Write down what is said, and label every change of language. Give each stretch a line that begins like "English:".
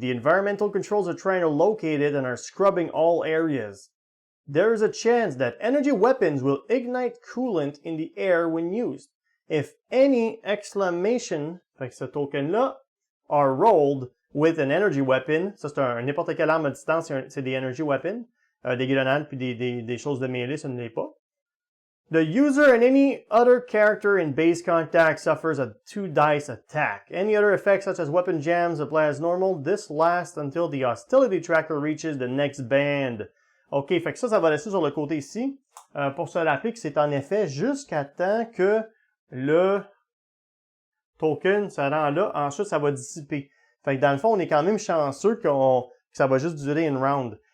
English: The environmental controls are trying to locate it and are scrubbing all areas. There is a chance that energy weapons will ignite coolant in the air when used. If any exclamation,
French: fait que ce token-là,
English: are rolled with an energy weapon,
French: ça c'est n'importe quelle arme à distance, c'est des energy weapons, des grenades puis des choses de mêlée, ça ne l'est pas.
English: The user and any other character in base contact suffers a 2 dice attack. Any other effects such as weapon jams apply as normal. This lasts until the hostility tracker reaches the next band.
French: OK, fait que ça va rester sur le côté ici. Pour se rappeler que c'est en effet jusqu'à temps que le token se rend là. Ensuite, ça va dissiper. Fait que dans le fond, on est quand même chanceux que ça va juste durer une round.